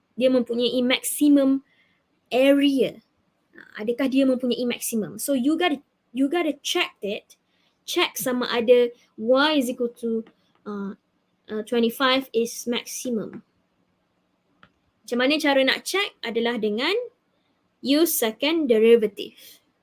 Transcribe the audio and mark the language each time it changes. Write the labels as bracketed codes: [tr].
[ms] Dia mempunyai maksimum area. Adakah dia mempunyai maksimum? [en] So you gotta check it. Check [ms] sama ada [en] y is equal to 25 is maximum. [ms] Macam mana cara nak check adalah dengan [en] use second derivative.